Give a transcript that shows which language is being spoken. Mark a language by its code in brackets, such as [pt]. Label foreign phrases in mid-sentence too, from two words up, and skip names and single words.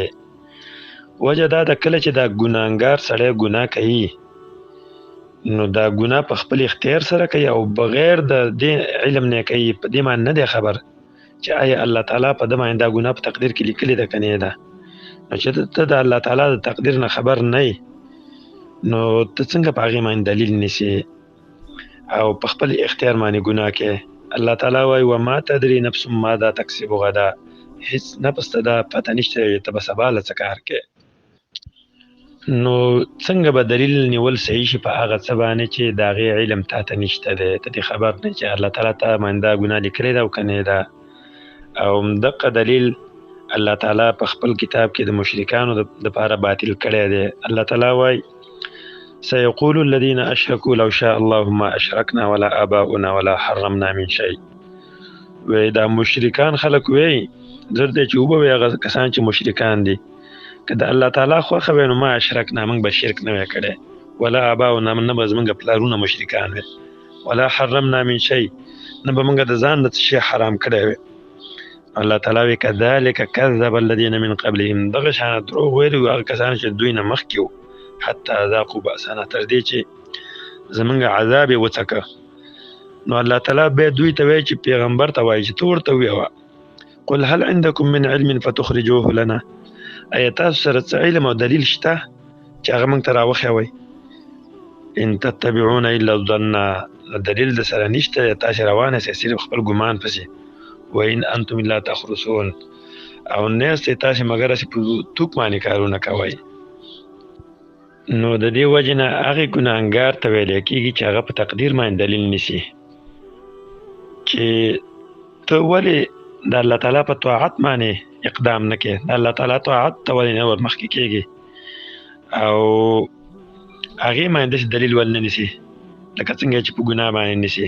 [ps] وجه دا د کله چې دا ګناهګار سړی ګناه کوي نو دا ګناه په خپل اختیار سره کوي او بغیر د دې علم نه کوي، په دې باندې نه دی خبر چې آیا الله تعالی په دې باندې دا ګناه په تقدیر کې لیکلې ده که نه ده. نو چې ته د الله تعالی د تقدیر نه خبر نه یې نو ته څنګه په هغې باندې دلیل نیسې او په خپل اختیار باندې ګناه کوې. [ar] الله تعالی وایي وما تدري نفس ماذا تکسب غدا، [ps] هیڅ نفس ته دا پته نشته ته به سبا له څه کار کوې. نو څنګه به دلیل نیول صحیح شي په هغه څه باندې چې د هغې علم تا ته نشته دی، ته دې خبر نه چې الله تعالی تا باندې دا ګناه لیکلې ده او که نه ده. او همدغه دلیل الله تعالی په خپل کتاب کې د مشرکانو دپاره باطل کړی دی. الله تعالی وایي [ar] سيقول الذين اشركوا لو شاء الله ما اشركنا ولا آباؤنا ولا حرمنا من شيء. [ps] وی دا مشرکان خلک وی زر دی چې وبوي هغه کسان چې مشرکان دي که د الله تعالی خوښه وی نو [ar] ما اشرکنا [ps] موږ به شرک نه وی کړی، [ar] ولا آباؤنا [ps] نه به زموږ پلارونه مشرکان وي، [ar] ولا حرمنا من شيء [ps] نه به موږ د ځان نه څه شی حرام کړی وي. الله تعالی وی [ar] کذلک کذب الذین من قبلهم، [ps] دغه شان دروغ ویلي هغه کسان چې دوی نه مخکې وو [ar] حتی ذاقوا بأسنا، [ps] تر دې چې زمونږ عذاب یې وڅکه. نو الله تعالی بیا دوی ته وایي چې پیغمبر ته وایي چې ته ورته ووایه [ar] قل هل عندکم من علم فتخرجوه لنا، [ps] ایا تاسو سره څه علم او دلیل شته چې هغه موږ ته راوښیوئ. [ar] ان تتبعون الا الظن، [ps] دلیل د سره نشته، تاسې روان یاست صرف خپل ګمان پسې. [ar] وان انتم الا تخرصون، [ps] او نه یاستئ تاسې مګر هسې په توک باندې کارونه کوئ. نو د دې وجې نه هغې ګناهګار ته ویلی کېږي چې هغه په تقدیر باندې دلیل نیسي چې ته ولې د الله تعالی په طاعت باندې اقدام نه کوې، د الله تعالی طاعت ته ولې نه ور مخکې کېږي او هغې باندې داسې دلیل ولې نه نیسي لکه څنګه چې په ګناه باندې نیسي.